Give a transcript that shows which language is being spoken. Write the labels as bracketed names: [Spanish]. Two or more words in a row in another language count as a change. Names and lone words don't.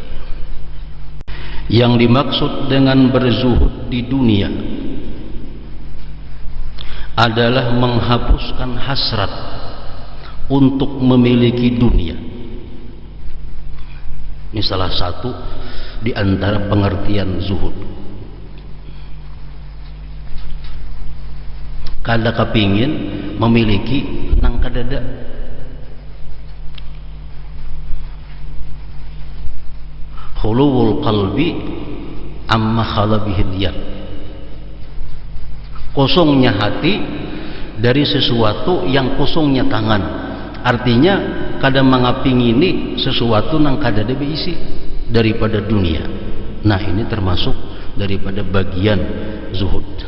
[Indonesian] Yang dimaksud dengan berzuhud di dunia adalah menghapuskan hasrat untuk memiliki dunia. Ini salah satu di antara pengertian zuhud. [Banjar] Kada kepingin memiliki nang kadada. [Arabic] خلو القلب عما خلا به اليد. [Indonesian] Kosongnya hati dari sesuatu yang kosongnya tangan. [Banjar] Artinya kadang mengapingini sesuatu yang kada ada berisi daripada dunia. [Indonesian] Nah, ini termasuk daripada bagian zuhud.